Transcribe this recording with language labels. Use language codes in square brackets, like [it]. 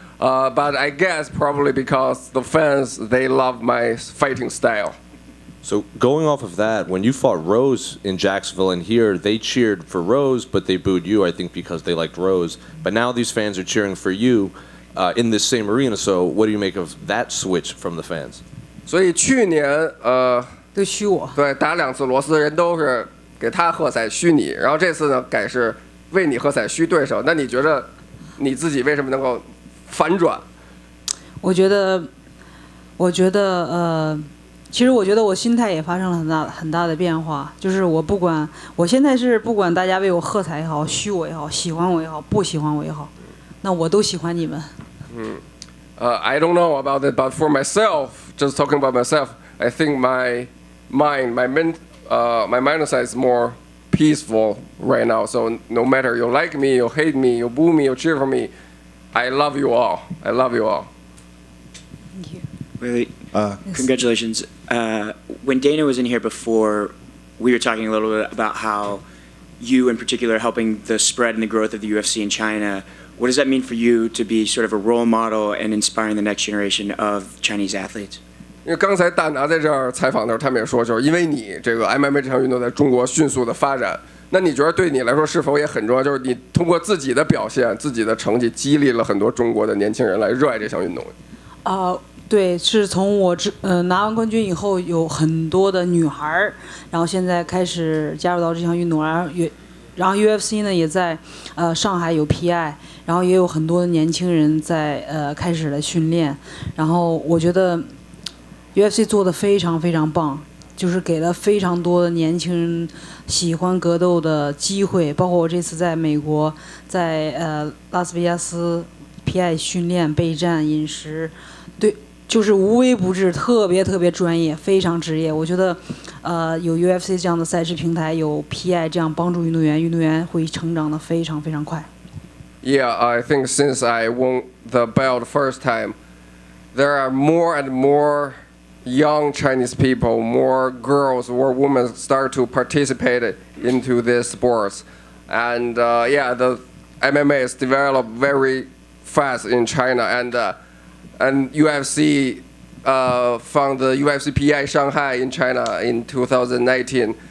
[en] But I guess probably because the fans they love my fighting style. So going off of that, when you fought Rose in Jacksonville and here, they cheered for Rose, but they booed you, I think, because they liked Rose. But now these fans are cheering for you in this same arena. So what do you make of that switch from the fans? [zh] 所以去年都嘘我。对，打2次螺丝人都是给他喝彩嘘你，然后这次呢改是为你喝彩嘘对手。那你觉得你自己为什么能够反转？我觉得我觉得其实我觉得我心态也发生了很大的变化，就是我现在是不管大家为我喝彩也好，嘘我也好，喜欢我也好，不喜欢我也好，那我都喜欢你们。 [en] I don't know about it, but for myself, just talking about myself, I think my mindset is more peaceful right now. So no matter you like me, you hate me, you boo me, you cheer for me, I love you all. I love you all. Thank you. Really, congratulations. When Dana was in here before, we were talking a little bit about how you in particular are helping the spread and the growth of the UFC in China. What does that mean for you to be sort of a role model and inspiring the next generation of Chinese athletes? [zh] 因为刚才大拿在这儿采访的时候，他们也说，就是因为你这个 MMA 这项运动在中国迅速的发展，那你觉得对你来说是否也很重要？就是你通过自己的表现、自己的成绩，激励了很多中国的年轻人来热爱这项运动。对，是从我拿完冠军以后，有很多的女孩儿，然后现在开始加入到这项运动，然后 UFC 呢也在上海有 PI， 然后也有很多的年轻人在开始了训练，然后我觉得 UFC 做的非常非常棒，就是给了非常多的年轻人喜欢格斗的机会，包括我这次在美国，在拉斯维加斯 PI 训练、备战、饮食，对。就是无微不至，特别特别专业，非常职业。我觉得，有 UFC 这样的赛事平台，有 PI 这样帮助运动员，运动员会成长的非常非常快。 [en] Yeah, I think since I won the belt first time, there are more and more young Chinese people, more girls or women start to participate into these sports, and yeah, the MMA is developed very fast in China, and UFC found the UFC PI Shanghai in China in 2019.